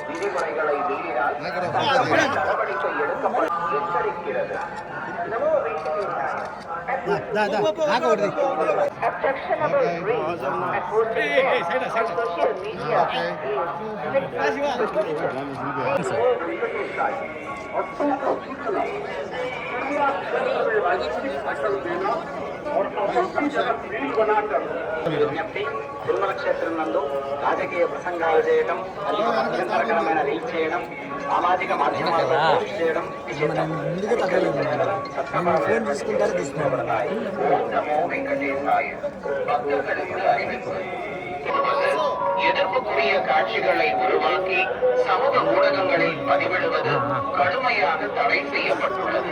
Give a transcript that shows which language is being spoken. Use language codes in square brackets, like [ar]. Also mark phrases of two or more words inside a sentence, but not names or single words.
[ta] விதிமுறைகளை மீறினால் நடவடிக்கை எடுக்கப்படும் எச்சரிக்கிறது. [en] Objectionable reels and posting them on social media [te] తిరుమల క్షేత్రం నందు రాజకీయ ప్రసంగాలు చేయడం, అభ్యంతరకరమైన రీచ్ చేయడం, సామాజిక మాధ్యమాల్లో పోస్ట్ చేయడం నిషిద్ధం. [ta] எதிர்ப்புக்குரிய காட்சிகளை உருவாக்கி சமூக ஊடகங்களில் பதிவிடுவது கடுமையாக தடை செய்யப்பட்டுள்ளது.